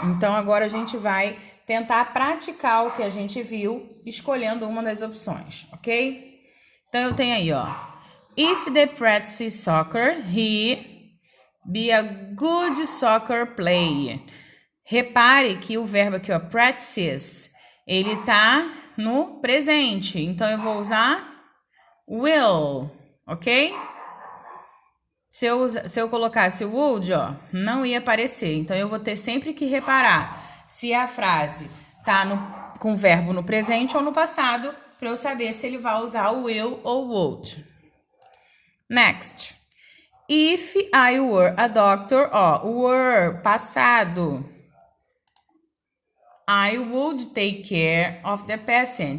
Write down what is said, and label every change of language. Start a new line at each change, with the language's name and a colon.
Portuguese: Então, agora a gente vai tentar praticar o que a gente viu, escolhendo uma das opções, ok? Então, eu tenho aí, ó.
English: If they practice soccer, he be a good soccer player.
Portuguese: Repare que o verbo aqui, ó, practices, ele tá no presente. Então, eu vou usar will, ok? Se eu colocasse o would, ó, não ia aparecer. Então, eu vou ter sempre que reparar se a frase tá com o verbo no presente ou no passado, para eu saber se ele vai usar o will ou would.
English: Next. If I were a doctor, ó, were, passado. I would take care of the patient.